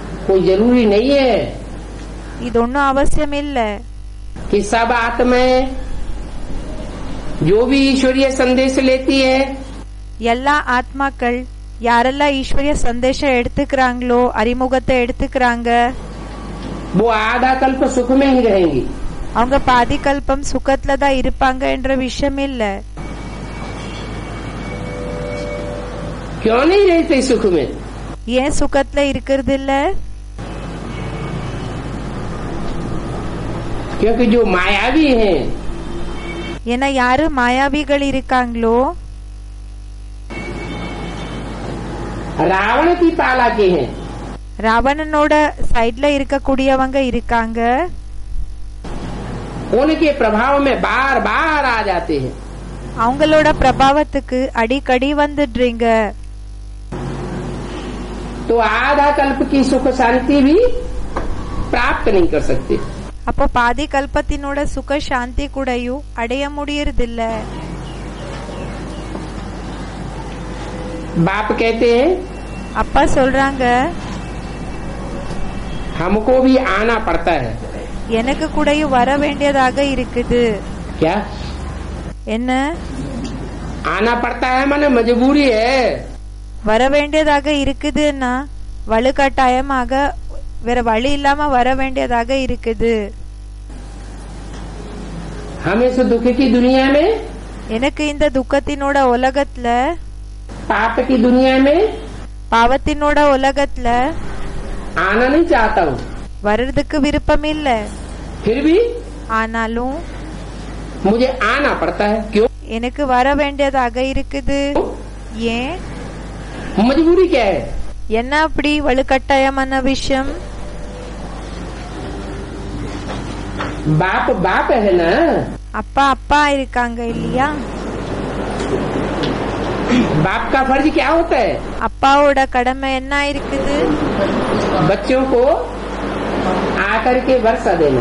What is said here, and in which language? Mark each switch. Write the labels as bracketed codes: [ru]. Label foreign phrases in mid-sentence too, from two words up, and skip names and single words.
[hi] कोई जरूरी नहीं है [ta] இது ஒன்னும் அவசியம் இல்ல [hi] कि सब आत्माएं जो भी ईश्वरीय संदेश लेती है [ta] எல்லா ஆத்மாக்கள் யாரெல்லாம் ஈஸ்வரிய சந்தேஷம் எடுத்துக்கிறாங்களோ அறிமுகத்தை எடுத்துக்கிறாங்க [hi] वो आधा कल्प सुख में ही रहेंगी [ta] அவங்க பாதி கல்பம் சுகத்துல தான் இருப்பாங்க என்ற விஷயம் இல்ல [hi] क्यों नहीं रहते सुख में [ta] ஏன் சுகத்துல இருக்கிறது இல்ல [hi] क्योंकि जो मायावी हैं [ta] ஏன்னா யாரு மாயாவிகள் இருக்காங்களோ [hi] रावण की पाला के हैं [ta] ராவணனோட சைட்ல இருக்கக்கூடியவங்க இருக்காங்க [hi] उनके प्रभाव में बार बार आ जाते हैं [ta] அவங்களோட பிரபாவத்துக்கு அடிக்கடி வந்துடுறீங்க [hi] तो आधा कल्प की सुख शांति भी प्राप्त नहीं कर सकते [ta] அப்போ பாதி கல்பத்தினோட சுக சாந்தி கூடயும் அடைய முடியறதில்ல [hi] बाप कहते हैं [ta] அப்பா சொல்றாங்க [hi] हमको भी आना पड़ता है [ta] எனக்கு கூடயும் வர வேண்டியதாக இருக்குது [hi] क्या [ta] என்ன [hi] आना पड़ता है माने मजबूरी है [ta] வர வேண்டியதாக இருக்குதுன்னா வலுக்கட்டாயமாக வேற வழி இல்லாம வர வேண்டியதாக இருக்குது [hi] हम इस दुख की दुनिया में [ta] எனக்கு இந்த துக்கத்தினோட உலகத்துல [hi] पाप की दुनिया में [ta] பாவத்தினோட உலகத்துல [hi] आना नहीं चाहता हूँ [ta] வர்றதுக்கு விருப்பம் இல்ல [hi] फिर भी [ta] ஆனாலும் [hi] मुझे आना पड़ता है क्यों [ta] எனக்கு வர வேண்டியதாக இருக்குது ஏன் [hi] मजबूरी क्या है [ta] என்ன அப்படி வலுக்கட்டாயமான விஷயம் [hi] बाप बाप है ना [ta] அப்பா அப்பா இருக்காங்க இல்லையா [hi] बाप का फर्ज क्या होता है [ta] அப்பாவோட கடமை என்ன இருக்குது [hi] बच्चों को आकर के वर्षा देना